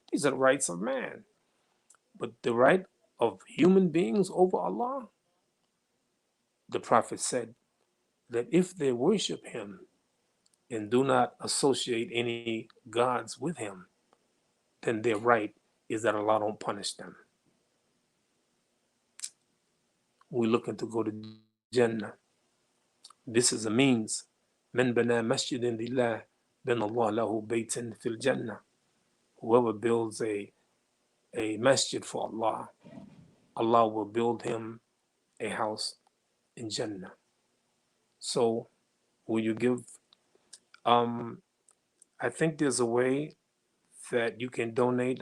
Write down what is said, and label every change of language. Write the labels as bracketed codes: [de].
[en] These are the rights of man. But the right of human beings over Allah, the Prophet said that if they worship Him and do not associate any gods with Him, then their right is that Allah don't punish them. We're looking to go to Jannah. This is a means. [ar] من بنى مسجد لله بنى الله له بيتا في الجنة. [en] Whoever builds a masjid for Allah, Allah will build him a house in Jannah. So will you give, I think there's a way that you can donate.